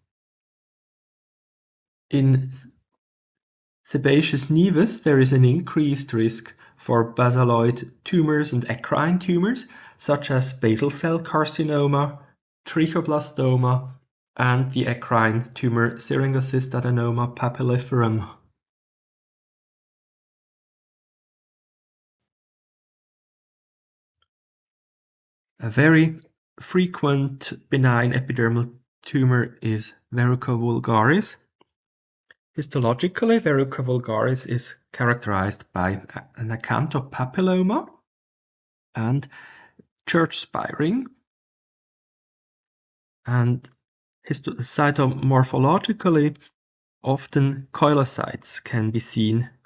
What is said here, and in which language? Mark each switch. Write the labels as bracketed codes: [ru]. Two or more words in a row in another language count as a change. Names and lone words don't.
[en] In sebaceous nevus, there is an increased risk for basaloid tumors and eccrine tumors, such as basal cell carcinoma, trichoblastoma, and the eccrine tumor syringocystadenoma papilliferum. A very frequent benign epidermal tumor is verruca vulgaris. Histologically, verruca vulgaris is characterized by an acanthopapilloma and church spiring, and cytomorphologically, often cholocytes can be seen.